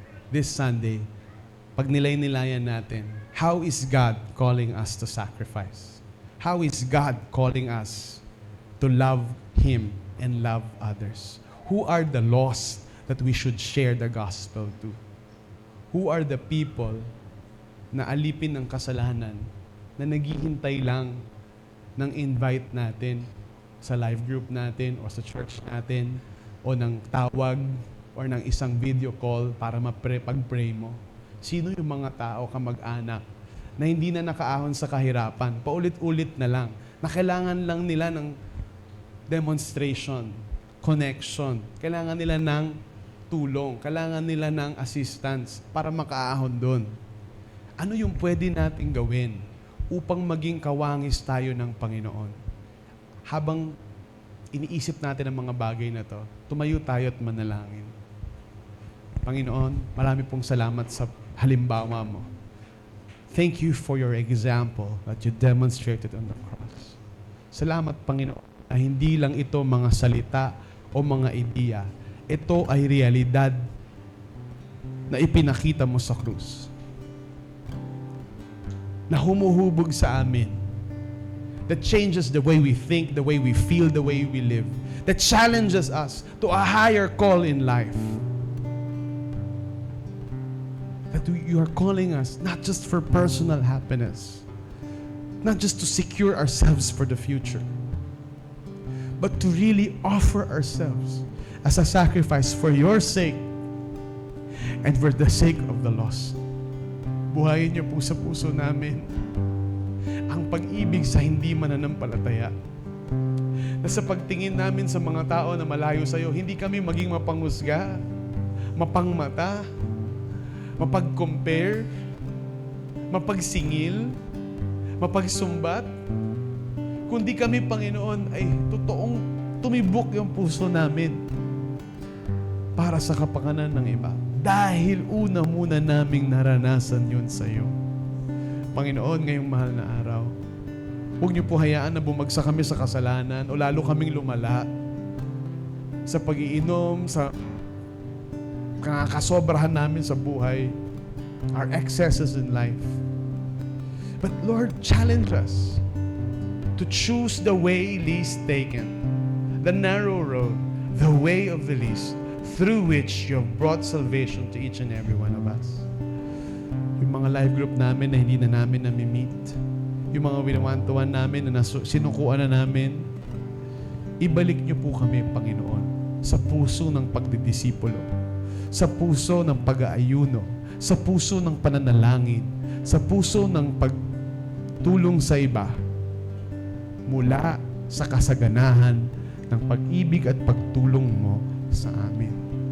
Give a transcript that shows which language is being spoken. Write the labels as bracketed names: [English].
[English] This Sunday, [Filipino] pag nilay-nilayan natin, [English] how is God calling us to sacrifice? How is God calling us to love Him and love others? Who are the lost that we should share the gospel to? Who are the people [Filipino] na alipin ng kasalanan na naghihintay lang ng invite natin sa live group natin o sa church natin o ng tawag or ng isang video call para pag-pray mo? Sino yung mga tao, kamag-anak, na hindi na nakaahon sa kahirapan, paulit-ulit na lang, na kailangan lang nila ng demonstration, connection, kailangan nila ng tulong, kailangan nila ng assistance para makaahon doon? Ano yung pwede nating gawin upang maging kawangis tayo ng Panginoon? Habang iniisip natin ang mga bagay na to, tumayo tayo at manalangin. Panginoon, marami pong salamat sa halimbawa mo. [English] Thank you for your example that you demonstrated on the cross. [Filipino] Salamat, Panginoon, na hindi lang ito mga salita o mga ideya. Ito ay realidad na ipinakita mo sa krus, na humuhubog sa amin, [English] that changes the way we think, the way we feel, the way we live, that challenges us to a higher call in life. That you are calling us not just for personal happiness, not just to secure ourselves for the future, but to really offer ourselves as a sacrifice for your sake and for the sake of the lost. [Filipino] Buhayin niyo po sa puso namin ang pag-ibig sa hindi mananampalataya. Na sa pagtingin namin sa mga tao na malayo sa iyo, hindi kami maging mapanghusga, mapangmata, mapag-compare, mapagsingil, mapagsumbat. Kundi kami, Panginoon, ay totoong tumibok yung puso namin para sa kapakanan ng iba. Dahil una muna naming naranasan yun sa iyo. Panginoon, ngayong mahal na araw, huwag niyo po hayaan na bumagsak kami sa kasalanan o lalo kaming lumala sa pag-iinom, sa kasobrahan namin sa buhay, [English] our excesses in life. But Lord, challenge us to choose the way least taken, the narrow road, the way of the least, through which you have brought salvation to each and every one of us. [Filipino] Yung mga life group namin na hindi na namin nami-meet, yung mga winawantuan namin na sinukuan na namin, ibalik niyo po kami, Panginoon, sa puso ng pagdidisipulo, sa puso ng pag-aayuno, sa puso ng pananalangin, sa puso ng pagtulong sa iba, mula sa kasaganahan ng pag-ibig at pagtulong mo sa amin.